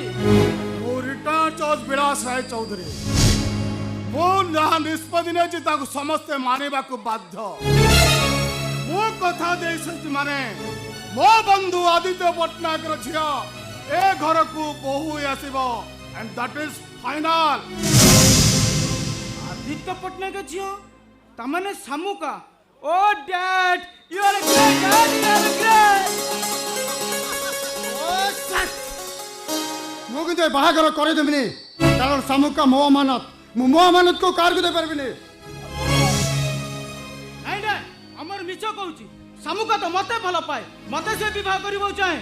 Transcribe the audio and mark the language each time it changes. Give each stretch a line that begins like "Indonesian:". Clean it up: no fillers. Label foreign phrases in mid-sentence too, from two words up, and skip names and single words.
Odia: ମୁଁ
English: retired judge
Odia: ବିଳାସ ରାୟ ଚୌଧୁରୀ, ମୁଁ ଯାହା ନିଷ୍ପତ୍ତି ନେଇଛି ତାକୁ ସମସ୍ତେ ମାନିବାକୁ ବାଧ୍ୟ। ମୁଁ କଥା ଦେଇଛି ମାନେ ମୋ ବନ୍ଧୁ ଆଦିତ୍ୟ ପଟ୍ଟନାୟକର ଝିଅ ଏ ଘରକୁ ବୋହୂ ହୋଇ ଆସିବ,
English: and that is final।
Odia: ଆଦିତ୍ୟ ପଟ୍ଟନାୟକ ଝିଅ ତାମାନେ ଶାମୁକା। ଓ ଡ୍ୟାଡ୍,
English: you are a great dad, you are a great।
Odia: ମୁଁ କିନ୍ତୁ ଏ ବାହାଘର କରେଇଦେବିନି, କାରଣ ଶାମୁକା ମୋ ଅମାନତ। ମୁଁ ମୋ ଅମାନତକୁ କାହାକୁ ଦେଇପାରିବିନି। ନାଇଁ ଡ୍ୟାଡ୍, ଆମର ମିଛ କହୁଛି। ଶାମୁକା ତ ମତେ ଭଲ ପାଏ, ମତେ ସେ ବିବାହ କରିବାକୁ ଚାହେଁ।